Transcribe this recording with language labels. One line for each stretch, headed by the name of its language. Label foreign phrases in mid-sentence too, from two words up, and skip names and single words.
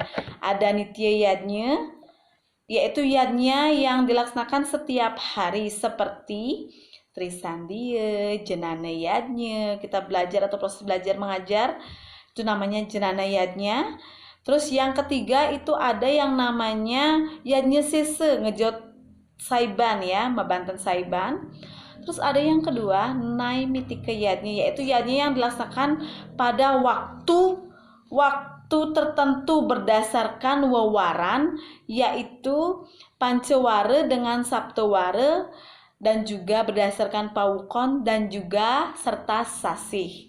Indonesian: Ada nitya yadnya, yaitu yadnya yang dilaksanakan setiap hari seperti Trisandiya, Jenana yadnya, kita belajar atau proses belajar mengajar, itu namanya jenana yadnya. Terus yang ketiga itu ada yang namanya yadnya sese,
Balinese: ngejot saiban,
Indonesian: ya,
Balinese: mabanten saiban.
Indonesian: Terus ada yang kedua naimitika yadnya, yaitu yadnya yang dilaksanakan pada waktu tertentu berdasarkan wewaran, yaitu pancewara dengan saptawara, dan juga berdasarkan pawukon dan juga serta sasih.